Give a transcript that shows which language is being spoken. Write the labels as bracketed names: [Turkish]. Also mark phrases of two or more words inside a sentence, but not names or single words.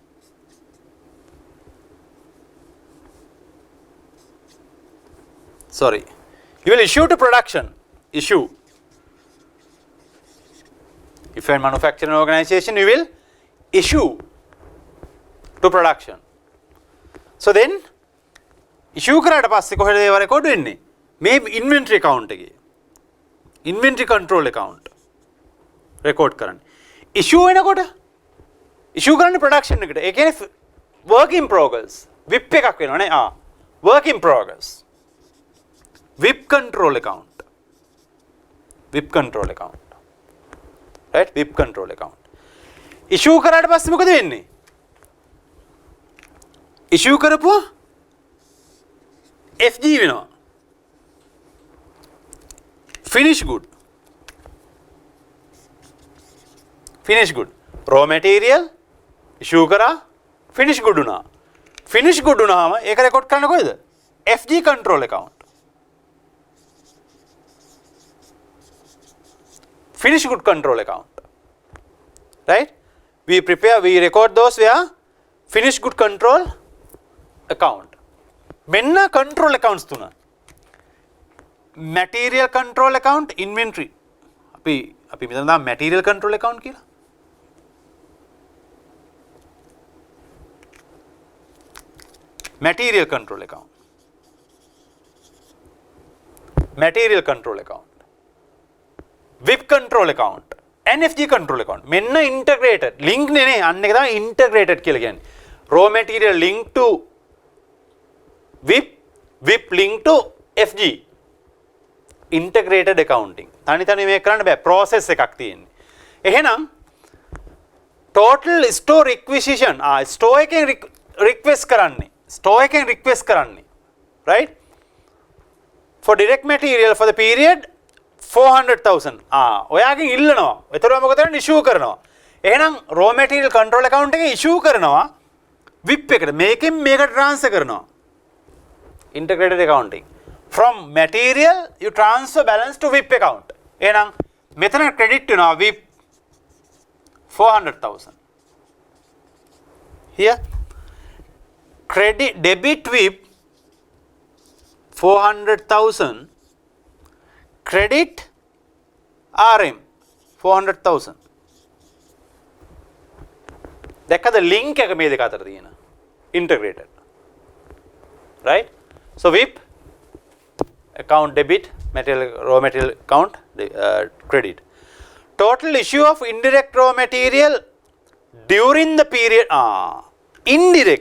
[English] Sorry, you will issue to production, issue. If you are a manufacturing organization, you will issue to production. So then, issue [Sinhala] කරාට පස්සේ කොහෙද ඒව රෙකෝඩ් වෙන්නේ? මේ [English] inventory account [Sinhala] එකේ. [English] Inventory control account record [Sinhala] කරන්නේ. issue වෙනකොට issue කරන්නේ production එකට. ඒ කියන්නේ [English] work in progress. WIP [Sinhala] එකක් වෙනවා නේ. [English] work in progress. WIP control account. WIP control account. Right? WIP control account. [Sinhala] issue කරාට පස්සේ මොකද වෙන්නේ? issue කරපුවා FG වෙනවා. [English] Finish good. Finish good. Raw material issue [Sinhala] කරා [English] finish good [Sinhala] වුණා. [English] Finish good [Sinhala] වුණාම ඒක රෙකෝඩ් කරන්න කොහෙද? [English] FG control account. Finish good control account. Right? We record those where finish good control account. [Sinhala] මෙන්න [English] control accounts [Sinhala] තුන. [English] Material control account, inventory. [Sinhala] අපි මෙතන දාමු [English] material control account [Sinhala] කියලා. [English] Material control account. Material control account. WIP control account. NFG control account. [Sinhala] මෙන්න [English] integrated. Link [Sinhala] නේ අන්න එක තමයි integrated කියලා කියන්නේ. [English] Raw material link to WIP, WIP link to FG. Integrated accounting. [Sinhala] තනි මේක කරන්න බෑ. process එකක් තියෙන්නේ. එහෙනම් [English] total store requisition store [Sinhala] එකෙන් request කරන්නේ. store එකෙන් request කරන්නේ. [English] Right? For direct material for the period 400,000. [Sinhala] ඔයාගෙන් ඉල්ලනවා. එතකොට මොකද කරන්නේ? issue කරනවා. එහෙනම් [English] raw material control account [Sinhala] එකේ issue කරනවා WIP එකට. මේකෙන් මේකට transfer කරනවා. [English] Integrated accounting. From material you transfer balance to WIP account. [Sinhala] එහෙනම් මෙතන credit වෙනවා WIP 400,000. [English] Here credit debit WIP 400,000, credit RM 400,000. [Sinhala] දැක්කද link එක මේ දෙක අතර තියෙන integrated. [English] Right? So WIP account debit, raw material account credit. Total issue of indirect raw material during the period. Indirect.